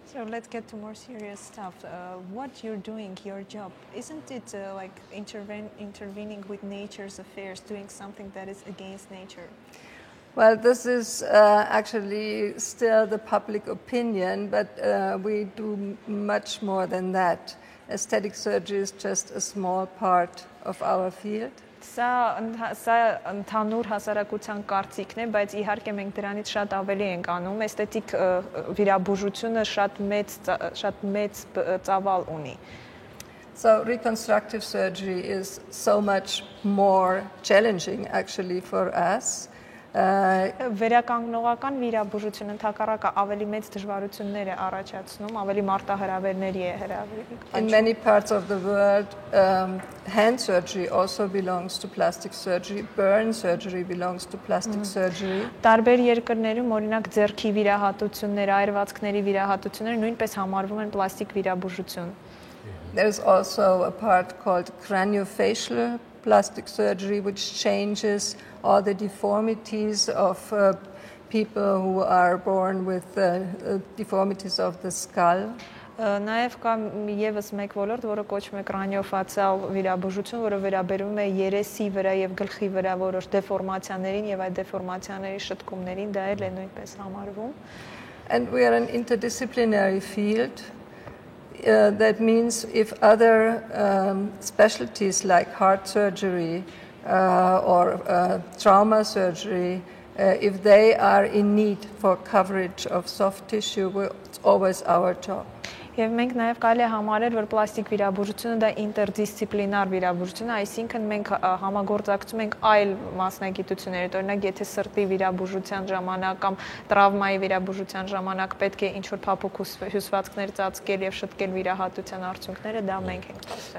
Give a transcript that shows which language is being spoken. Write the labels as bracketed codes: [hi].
[en] So let's get to more serious stuff. What you're doing, your job, isn't it like intervening with nature's affairs, doing something that is against nature? Well, this is actually still the public opinion, but we do much more than that. Aesthetic surgery is just a small part of our field. [hy] Սա ընդհանուր հասարակության կարծիքն է, բայց իհարկե մենք դրանից շատ ավելի ենք անում, էսթետիկ վիրաբուժությունը շատ մեծ ծավալ ունի։ [en] So reconstructive surgery is so much more challenging actually for us [hy] Վերականգնողական վիրաբուժությունը ընդհակառակը ավելի մեծ դժվարություններ է առաջացնում, ավելի մարտահրավերների է հրավիրում։ [en] In many parts of the world, hand surgery also belongs to plastic surgery. Burn surgery belongs to plastic surgery. [hy] Տարբեր երկրներում, օրինակ, ձեռքի վիրահատությունները, այրվածքների վիրահատությունները նույնպես համարվում են պլաստիկ վիրաբուժություն։ [en] There is also a part called craniofacial plastic surgery, which changes all the deformities of people who are born with deformities of the skull. [hy] Նաև կա եւս մեկ ոլորտ, որը կոչվում է կրանիոֆացիալ վիրաբուժություն, որը վերաբերում է երեսի վրա եւ գլխի վրա որոշ դեֆորմացիաներին եւ այդ դեֆորմացիաների շտկումներին, դա էլ է նույնպես համարվում։ [en] And we are an interdisciplinary field. That means if other specialties like heart surgery or trauma surgery, if they are in need for coverage of soft tissue, it's always our job. [hy] Եվ մենք նաև կարելի է համարել, որ պլաստիկ վիրաբուժությունը դա ինտերդիսցիպլինար վիրաբուժություն է, այսինքն մենք համագործակցում ենք այլ մասնագիտությունների, օրինակ եթե սրտի վիրաբուժության ժամանակ կամ տրավմայի վիրաբուժության ժամանակ պետք է ինչ-որ փափուկ հյուսվածքներ ծածկել եւ շտկել վիրահատության արդյունքները, դա մենք ենք տալիս։